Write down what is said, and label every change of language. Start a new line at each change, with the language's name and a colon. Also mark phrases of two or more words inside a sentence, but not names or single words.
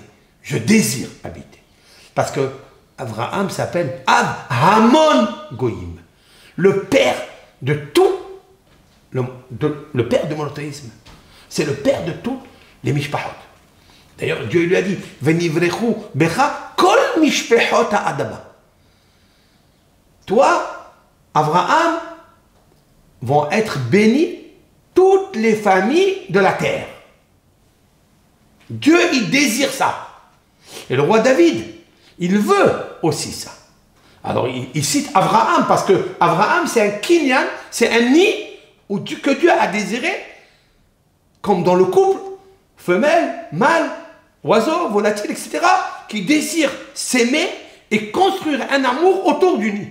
French: Je désire habiter. Parce que Avraham s'appelle
Hebrew: המון גוים,
French: le père de tout, le père du monothéisme. C'est le père de tous les mishpahot. D'ailleurs, Dieu lui a dit
Hebrew: ונברכו בך כל משפחות האדמה.
French: Toi, Avraham, vont être bénis toutes les familles de la terre. Dieu, il désire ça. Et le roi David, il veut aussi ça. Alors, il cite Avraham, parce que Avraham, c'est un kinyan, c'est un nid que Dieu a désiré, comme dans le couple, femelle, mâle, oiseau, volatile, etc., qui désirent s'aimer et construire un amour autour du nid.